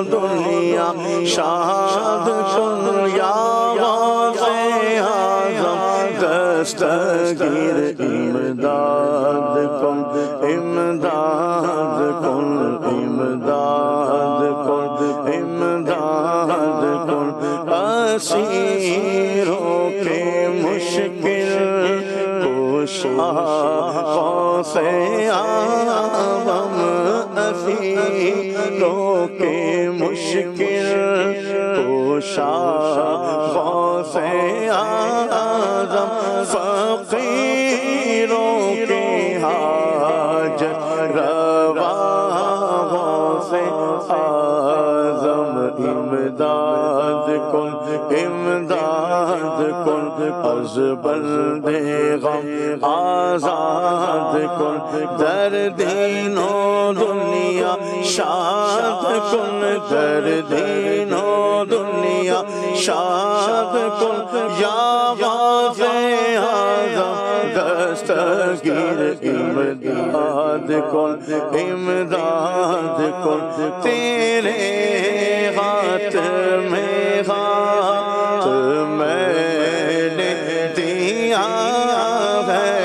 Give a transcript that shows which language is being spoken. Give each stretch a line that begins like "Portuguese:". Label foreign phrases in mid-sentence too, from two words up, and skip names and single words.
Persian: دنیا شاد کن، یا غوث اعظم دستگیر امداد کن، امداد کن، امداد کن، امداد کن،
Urdu: اسیروں کے مشکل کشا غوث اعظم، اسیروں کے مشکل کشا غوث اعظم، فقیروں کے حاجت روا غوث اعظم،
Persian: امداد کن، امداد کن، از بندے غم آزاد کن، در دین و دنیا شاد کن، در دین و دنیا شاد کن، یا غوث اعظم دستگیر امداد کن، امداد کن،
Urdu: تیرے ہاتھ میں ہاتھ میں نے دیا ہے،